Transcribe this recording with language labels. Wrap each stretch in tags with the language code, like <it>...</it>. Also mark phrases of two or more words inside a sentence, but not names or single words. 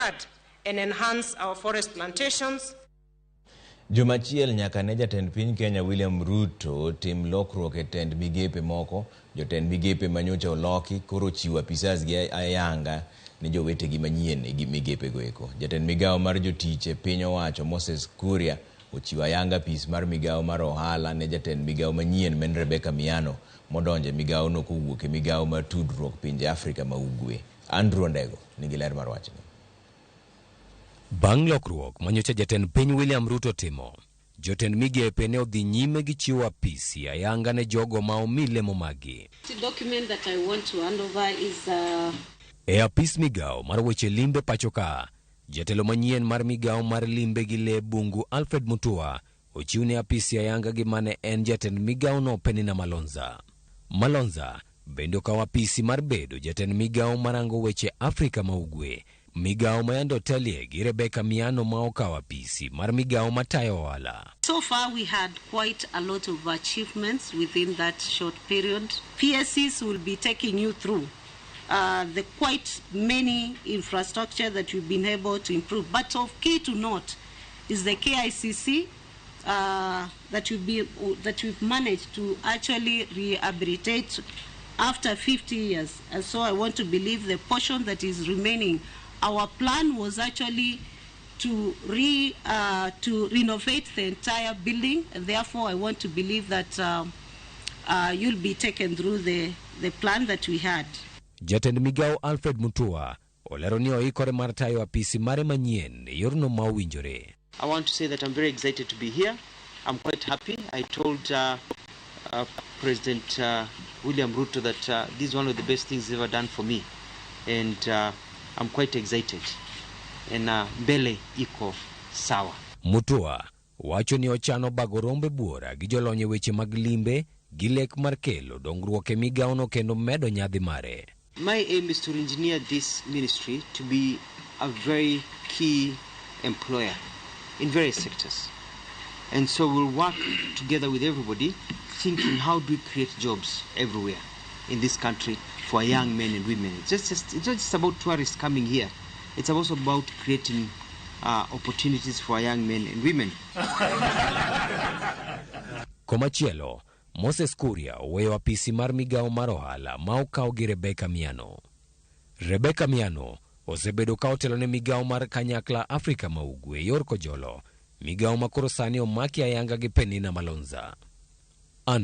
<en>and enhance our forest plantations.</en> <luo>Jumachiel nyaka ne jatend piny Kenya William Ruto tim lokruok e tend migepe moko. Jotend migepe manyocha oloki koro ochiwo apise gi ayanga ne jowetegi manyien e migepe goeko. Jatend migao mar jotich e piny owacho Moses Kuria ochiwo ayanga apis mar migao mar ohala ne jatend migao manyien men Rebecca Miano modonje migao no kowuok e migao mar tudruok pinje Afrika ma ugwe. Andrew Ondego nigi ler mar wachni. Bang' lokruok manyocha jatend piny William Ruto timo, jotend migepe ne odhi nyime gi chiwo apisi ayanga ne jogo ma omii lemogi.</luo> <en>The document that I want to hand over is</en> <luo>E apis migao mar weche limbe pachoka, jatelo manyien mar migao mar limbe gi le bungu Alfred Mutua ochiwne apisi ayanga gi mane en jatend migao no Penina Malonza bende okawo apisi mar bedo jatend migao marango weche Afrika ma ugwe. Migao mayando telie gi Rebecca Miano ma okawo apisi mar migao matayo ohala.</luo> <en>So far we had quite a lot of achievements within that short period. PSCs will be taking you through the quite many infrastructure that we've been able to improve. But of key to note is the KICC that we've managed to actually rehabilitate after 50 years. And so I want to believe the portion that is remaining, our plan was actually to renovate the entire building, and therefore I want to believe that you'll be taken through the plan that we had.</en> <luo>Jatend migao Alfred Mutua olero ni oikore mar tayo apisi mare manyien e yorno ma owinjore.</luo> <en>I want to say that I'm very excited to be here. I'm quite happy. I told President William Ruto that this is one of the best things he's ever done for me, and I'm quite excited.</en> <sw>And mbele iko sawa.</sw> <luo>Mutua wacho ni ochano bago rombe buora gi jolonye weche mag limbe gi lek mar kelo dongruok e migao no kendo medo nyadhi mare.</luo> <en>My aim is to engineer this ministry to be a very key employer in various sectors. And so we'll work together with everybody, thinking how do we create jobs everywhere in this country for young men and women. It's not just about tourists coming here. It's also about creating opportunities for young men and women.</en> <luo>Komachielo, Moses Kuria oweyo apisi mar migao mar ohala ma okaw gi Rebecca Miano. Rebecca Miano osebedo ka otelo ne migao mar kanyakla Afrika ma ugwe yor kojolo, migao makoro sani omaki ayanga gi Penina Malonza.</luo>